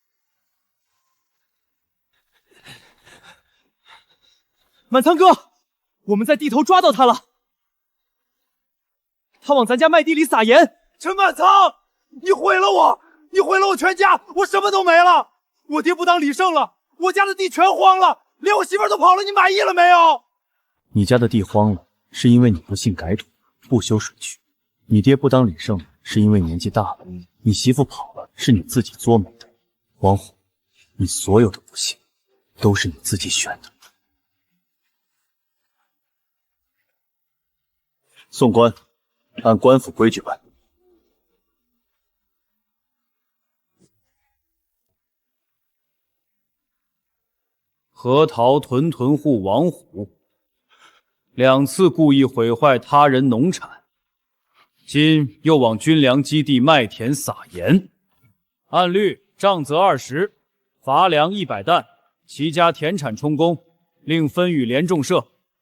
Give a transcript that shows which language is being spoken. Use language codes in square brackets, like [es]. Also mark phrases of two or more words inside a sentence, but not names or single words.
[zh] 滿倉哥， 我们在地頭抓到他了，他往咱家麦地裡撒鹽。陈满仓，你毀了我，你毀了我全家，我什么都没了。我爹不当李胜了，我家的地全荒了，连我媳婦都跑了，你滿意了沒有？你家的地荒了，是因為你不幸改土，不修水渠；你爹不當李勝，是因為年紀大了；你媳婦跑了，是你自己作美的。王虎，你所有的不幸，都是你自己選的。送官，按官府規矩辦。河桃屯屯戶王虎2次故意毀壞他人農產，今又往軍糧基地麥田撒鹽，按律杖責20，罰糧100擔，其家田產充公，另分與連眾社。